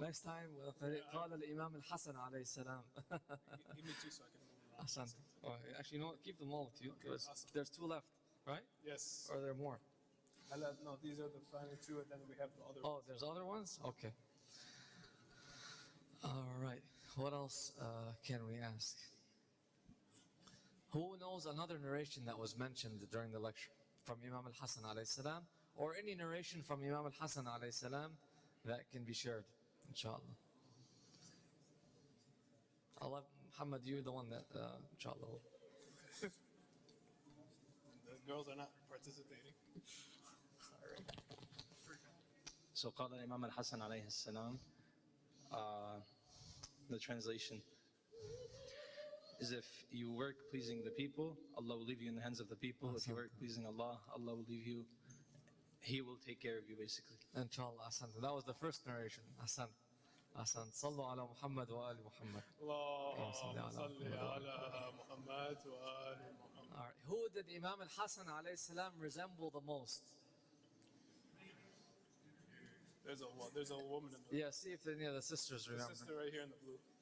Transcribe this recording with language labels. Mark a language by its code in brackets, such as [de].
[en] Next time, [ar] قال الإمام الحسن عليه السلام. [en] Give me 2 seconds. [ar] أحسنت. [en] Actually, you know what? Keep them all with you. There's 2 left, right? Yes. Or are there more? No, these are the final 2, and then we have the other Oh, ones. there's other ones? Okay. All right. What else can we ask? Who knows another narration that was mentioned during the lecture from Imam al-Hasan alayhi salam, or any narration from Imam al-Hasan alayhi salam that can be shared, inshallah? Allah, Muhammad, you're the one that, inshallah. The girls are not participating. So [ar] قال [en] Imam al-Hasan alayhi salam, the translation is, if you work pleasing the people, Allah will leave you in the hands of the people. If you work pleasing Allah, Allah will leave you, He will take care of you, basically. [ar] Inshallah, ahsan. [en] That was the first narration. [ar] Ahsan. Ahsan. Sallu ala Muhammad wa ali Muhammad. اللهم صل على محمد وآل محمد. [en] All right. Who did Imam al-Hasan alayhi salam resemble the most? There's a woman in the Yeah, see if any of the sisters remember. sister right here in the blue.